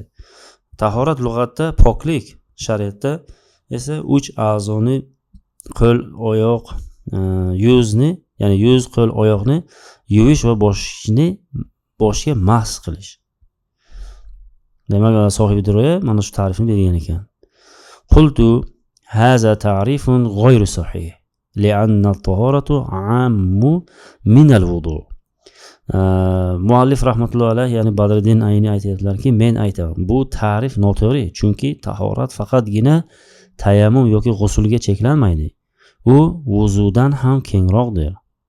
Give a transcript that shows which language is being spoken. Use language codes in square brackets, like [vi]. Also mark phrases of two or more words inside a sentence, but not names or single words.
[uz] Tahorat lug'atda poklik, shariatda esa 3 a'zoni qo'l, oyoq, yuzni, ya'ni yuz, qo'l, oyoqni yuvish va boshga mas qilish. Demak, sohibi diroya mana shu ta'rifni bergan ekan. [ar] قلت هذا تعريف غير صحيح لأن الطهارة أعم من الوضوء'. [uz] Muallif [ar] رحمة الله عليه [uz] ya'ni Badriddin Ayni aytadilarki, men aytaman, bu ta'rif noto'g'ri, chunki tahorat faqatgina tayammum yoki g'usulga cheklanmaydi. U vuzudan ham kengroqdir.